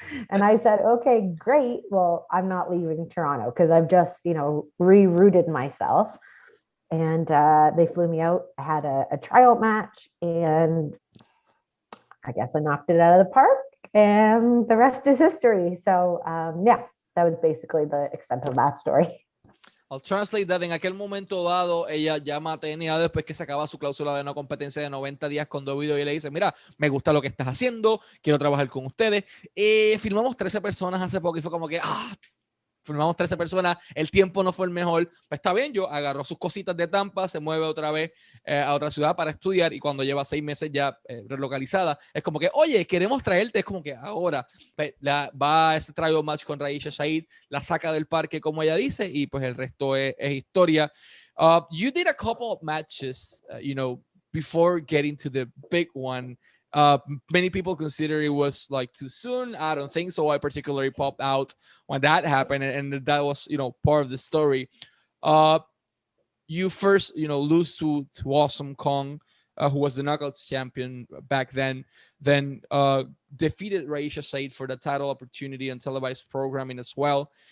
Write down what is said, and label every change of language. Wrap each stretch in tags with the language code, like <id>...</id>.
<en>And I said, okay, great. Well, I'm not leaving Toronto because I've just, rerouted myself. And they flew me out. I had a tryout match, and I guess I knocked it out of the park, and the rest is history. So yeah, that was basically the extent of that story. I'll translate that.</en> <es>En aquel momento dado, ella llama a TNA después que se acaba su cláusula de no competencia de 90 días con WWE y le dice, mira, me gusta lo que estás haciendo, quiero trabajar con ustedes. Filmamos 13 personas hace poco y fue como que, filmamos 13 personas, el tiempo no fue el mejor. Pues está bien, yo agarró sus cositas de Tampa, se mueve otra vez a otra ciudad para estudiar, y cuando lleva 6 meses ya relocalizada, es como que, oye, queremos traerte, es como que ahora va a ese tryout match con Raisha Saeed, la saca del parque como ella dice, y pues el resto es historia.</es> <en>You did a couple of matches, before getting to the big one. Many people consider it was like too soon. I don't think so. I particularly popped out when that happened, and that was, part of the story. You first, lose to Awesome Kong, who was the Knockouts champion back then defeated Raisha Saeed for the title opportunity on televised programming as well.</en>